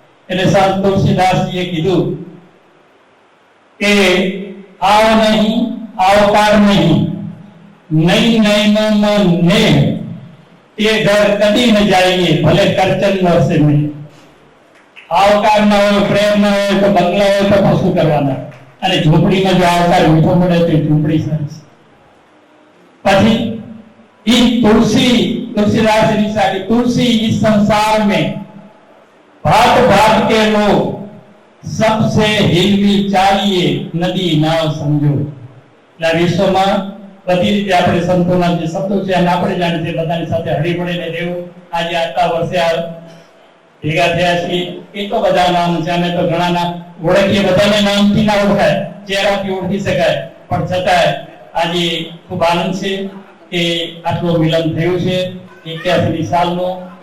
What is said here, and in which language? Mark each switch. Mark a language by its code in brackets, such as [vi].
[gu] એટલે સંત તુલસીદાસજીએ કીધું કે આવ નહીં આવકાર નહીં, નહીં નયનોમાં નેહ, તે ઘર કદી ન જાઈએ ભલે કરચન વર્ષે નહીં. આવકાર ના હોય, પ્રેમ ના હોય તો બંગલા હોય તો શું કરવાના? અને ઝૂંપડીમાં જો આવકાર મીઠો મળે તો ઝૂંપડી સરસ. પછી [hi] तुलसीदास जी तुलसी इस संसार में भांत भांत के लोग सबसे हिलमिल चाहिए, नदी नाव समझो. [gu] વિશ્વમાં બધી રીતે આપણે સંતોના જે શબ્દો છે અને આપણે જાણીએ છીએ બધાની સાથે હળી મળીને રહેવું. આજે આટલા વર્ષે ભેગા થયા છીએ, એ તો બધા નામ છે. અમે તો ઘણાના ઓળખીએ, બધાને નામથી ના ઓળખાય, ચહેરાથી ઓળખી શકાય, પણ છતાં આજે ખૂબ આનંદ છે કે આટલો મિલન થયું છે 81 સાલનો.